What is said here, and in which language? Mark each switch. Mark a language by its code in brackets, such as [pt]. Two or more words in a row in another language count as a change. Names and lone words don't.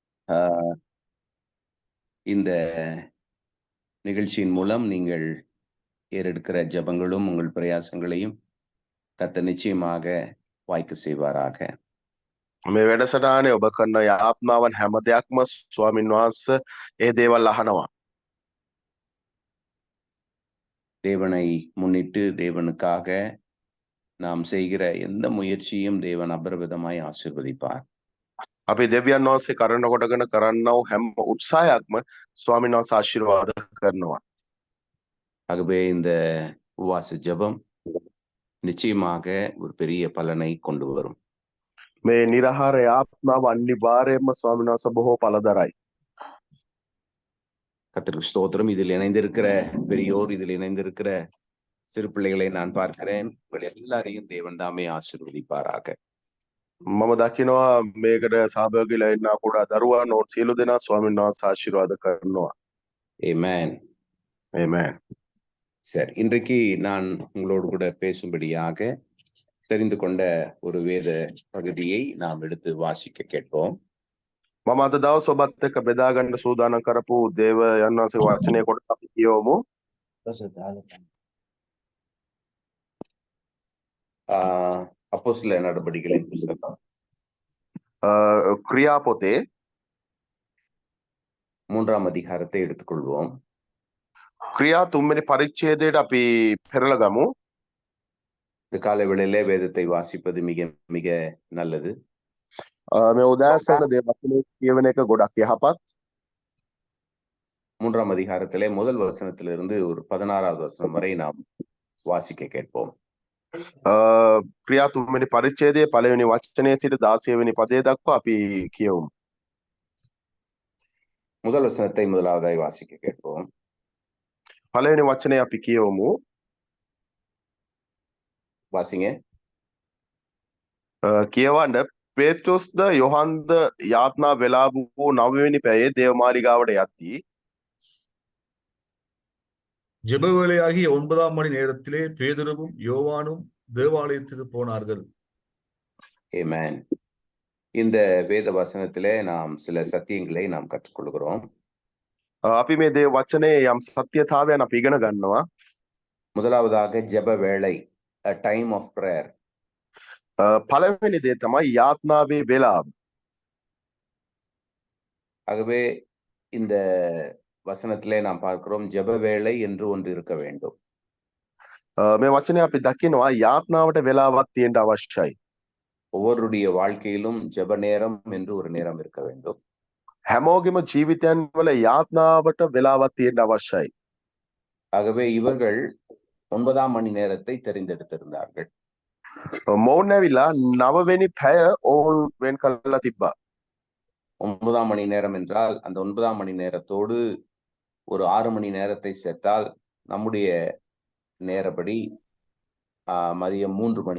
[ta] ஆஹ் இந்த நிகழ்ச்சியின் மூலம் நீங்கள் ஏறெடுக்கிற ஜெபங்களும் உங்கள் பிரயாசங்களையும் கர்த்தர் நிச்சயமாக வாய்க்க செய்வாராக. [si] මේ වැඩසටහනේ ඔබ කරන යාත්නාවන් හැම දෙයක්ම ස්වාමින් වහන්සේ ඒ දේවල් අහනවා. [ta] தேவனை முன்னிட்டு தேவனுக்காக நாம் செய்கிற எந்த முயற்சியும் தேவன் அபரிவிதமாய் ஆசீர்வதிப்பார். [si] අපි දෙවියන් වහන්සේ කරන කොටගෙන කරන්නව හැම උත්සාහයක්ම ස්වාමින් වහන්සේ ආශිර්වාද කරනවා. [ta] ஆகவே இந்த உபவாச ஜெபம் நிச்சயமாக ஒரு பெரிய பலனை கொண்டு வரும். [si] මේ නිරහාර යාත්නාව අනිවාර්යයෙන්ම ස්වාමින් වහන්සේ බොහෝ පළදරයි. [ta] கர்த்தருக்கு ஸ்தோத்திரம். இதில் இணைந்திருக்கிற பெரியோர், இதில் இணைந்திருக்கிற சிறு பிள்ளைகளை நான் பார்க்கிறேன். உங்கள் எல்லாரையும் தேவன் தாமே ஆசீர்வதிப்பாராக. [si] මම දකිනවා මේකට සහභාගීලා ඉන්න කුඩා දරුවන් ඕන සියලු දෙනා ස්වාමින් වහන්සේ ආශිර්වාද කරනවා. [ta] ஆமென். [si] ආමේන්. [ta] சரி, இன்றைக்கு நான் உங்களோடு கூட பேசும்படியாக தெரிந்து கொண்ட ஒரு வேத பகுதியை நாம் எடுத்து வாசிக்க கேட்போம். [si] මම අද දවස් ඔබත් එක්ක බෙදා ගන්න සූදානම් කරපු දේවයන් වහන්සේ වචනය කොටස අපි කියවමු. [ta] அப்போஸ்தலர் நடபடிகளின் புஸ்தகம் [si] ක්‍රියා පොතේ [ta] 3ஆம் அதிகாரத்தை எடுத்துக்கொள்வோம். [si] ක්‍රියා 3 වෙනි පරිච්ඡේදයට අපි පෙරලා ගමු. [ta] இந்த காலை வேளையிலே வேதத்தை வாசிப்பது மிக மிக நல்லது. [si] මේ උදෑසන දේවචනේ කියවන එක ගොඩක් යහපත්. [ta] 3ஆம் அதிகாரத்திலே முதல் வசனத்திலிருந்து ஒரு 16வது வசனம் வரை நாம் வாசிக்க கேட்போம். [si] ක්‍රියා 3 වෙනි පරිච්ඡේදයේ පළවෙනි වචනයේ සිට 16 වෙනි පදයේ දක්වා අපි කියවමු. [ta] முதல் வசனத்தை முதலாவதாய் வாசிக்க கேட்போம். [si] පළවෙනි වචනය අපි කියවමු. [ta] வாசிங்க. [si] කියවන්න පේත්‍රුස්ද යොහන්ද යාත්නා වෙලා වූ 9 වෙනි පැයේ දේවමාලිගාවට යද්දී [ta] ஜெப வேளையாகிய 9ஆம் மணி நேரத்திலே பேதுருவும் யோவானும் தேவாலயத்துக்கு போனார்கள். ஆமென். இந்த வேத வசனத்திலே நாம் சில சத்தியங்களை நாம் கற்றுக்கொள்கிறோம். [si] අපි මේ දේව වචනේ යම් සත්‍යතාවයන් අපි ඉගෙන ගන්නවා. [ta] முதலாவதாக ஜெப வேளை, [en] a time of prayer. [si] පළවෙනි දේ තමයි යාත්නාවේ වේලාව. [ta] ஆகவே இந்த வசனத்திலே நாம் பார்க்கிறோம் ஜெப வேளை என்று ஒன்று இருக்க வேண்டும். [si] මේ වචනේ අපි දකිනවා යාත්නාවට වේලාවක් තියෙන්න අවශ්‍යයි. [ta] ஒவ்வொருடைய வாழ்க்கையிலும் ஜெப நேரம் என்று ஒரு நேரம் இருக்க வேண்டும். [si] හැමෝගෙම ජීවිතයන් වල යාත්නාවට වේලාවක් තියෙන්න අවශ්‍යයි. [ta] ஆகவே இவர்கள் 9ஆம் மணி நேரத்தை தெரிந்தெடுத்திருந்தார்கள். [si] මොවුන් ඇවිල්ලා 9 වෙනි පැය ඕන් වෙන් කරලා තිබ්බා. [ta] 9ஆம் மணி நேரம் என்றால் அந்த 9ஆம் மணி நேரத்தோடு ஒரு 6 மணி நேரத்தை சேர்த்தால் நம்முடைய நேரப்படி மதியம் 3 மணி.